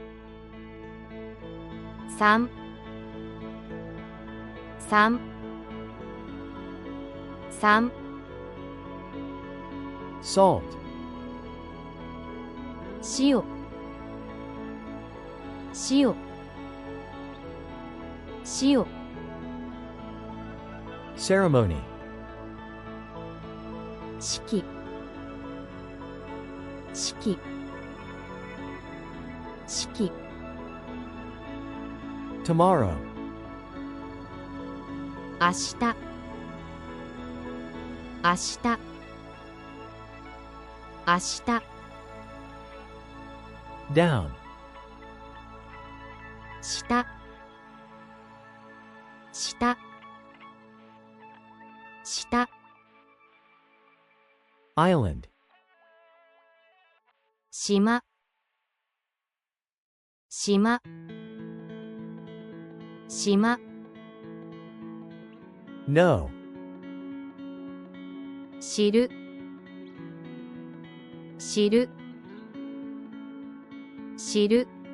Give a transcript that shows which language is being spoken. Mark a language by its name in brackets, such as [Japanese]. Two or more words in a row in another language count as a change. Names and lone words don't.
[Japanese] 三三三 [English] Salt. [Japanese] 塩塩塩 [English] Ceremony. [Japanese] 式式式 [English] Tomorrow. [Japanese] 明日明日明日 [English] Down. [Japanese] 下下下 [English] Island. [Japanese] 島島島 [English] No. [Japanese] 知る知る知る